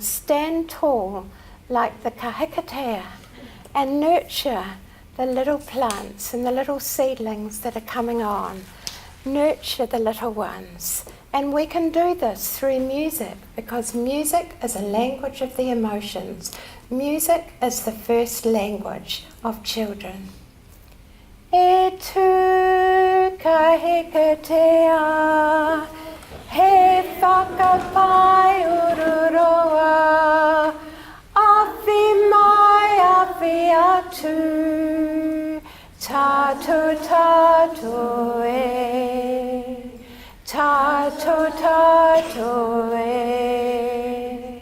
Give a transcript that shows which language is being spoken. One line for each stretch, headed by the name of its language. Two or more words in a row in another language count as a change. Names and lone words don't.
English: Stand tall like the kahikatea and nurture the little plants and the little seedlings that are coming on. Nurture the little ones. And we can do this through music, because music is a language of the emotions. Music is the first language of children.
Māori: E tu kahikatea, he whakapai ururoa, awhi mai awhi atu, tātou tātou e, tātou tātou e.